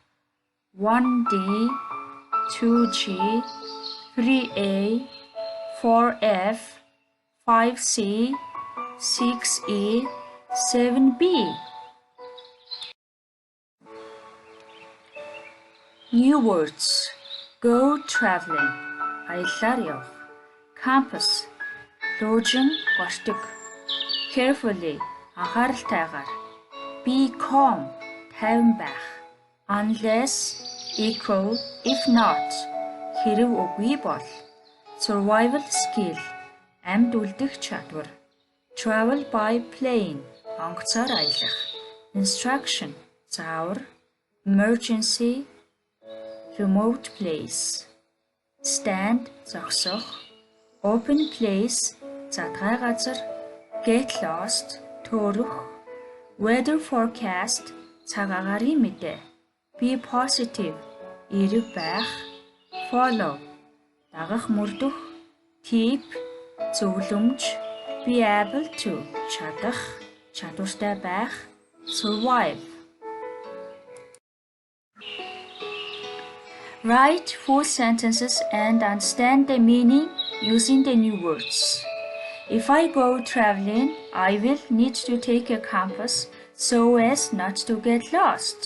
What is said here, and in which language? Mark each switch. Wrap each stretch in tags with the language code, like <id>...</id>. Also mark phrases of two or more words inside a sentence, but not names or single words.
<en>1D, 2G, 3A, 4F, 5C, 6E, 7B. New words. Go traveling.</en> <mn>Аяллаар яв. Campus. Луужин гортог. Carefully. Анхааралтайгаар.</mn> <en>Be calm.</en> <mn>Тайван байх.</mn> <en>Unless, equal, if not.</en> <mn>Хэрэв үгүй бол.</mn> <en>Survival skill.</en> <mn>Амьд үлдэх чадвар.</mn> <en>Travel by plane.</en> <mn>Онгоцоор аялах. Instruction. Заавар.</mn> <en>Emergency. Remote place. Stand, зогсох. Open place,</en> <mn>задгай газар.</mn> <en>Get lost, төөрөх. Weather forecast,</en> <mn>цаг агаарын мэдээ.</mn> <en>Be positive,</en> <mn>эерэг байх. Follow, дагах мөрдөх.</mn> <en>Tip, зөвлөмж. Be able to,</en> <mn>чадах, чадвартай байх.</mn> <en>Survive. Write full sentences and understand the meaning using the new words. If I go traveling, I will need to take a compass so as not to get lost.</en>